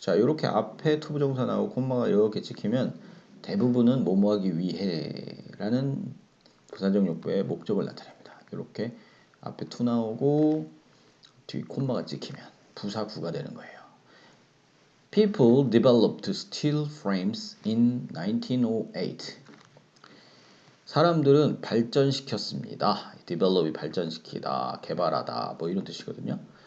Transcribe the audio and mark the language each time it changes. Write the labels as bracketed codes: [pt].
[ko] 자, 이렇게 앞에 to 부정사 나오고 콤마가 이렇게 찍히면 대부분은 뭐뭐하기 위해라는 부사적 욕구의 목적을 나타냅니다. 이렇게 앞에 to 나오고 뒤 콤마가 찍히면 부사구가 되는 거예요. [en] People developed steel frames in 1908. [ko] 사람들은 발전시켰습니다. develop이 발전시키다, 개발하다 뭐 이런 뜻이거든요.